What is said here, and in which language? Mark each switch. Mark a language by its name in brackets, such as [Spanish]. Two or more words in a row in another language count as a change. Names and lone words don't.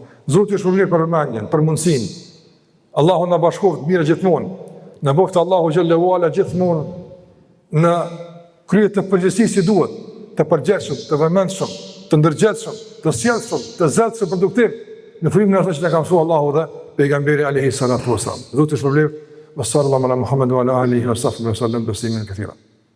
[Albanian] Zoti ju shpërblet për vëmendjen, për mundësinë. Allahu na bashkoft mirë gjithmonë. Na boft Allahu [Arabic] جل وعلا [Albanian] gjithmonë në krye të përgjegjësisë si duhet, të përgjegjshëm, të vëmendshëm, të ndërgjegjshëm, të sjellshëm, të zëdhshëm, produktiv, në frymën e asaj që na ka mësuar Allahu dhe pejgamberi [Arabic] عليه الصلاة والسلام. [Albanian] Zoti ju shpërblet. [Arabic] صلى الله على محمد وعلى آله وصحبه وسلم تسليما كثيرا.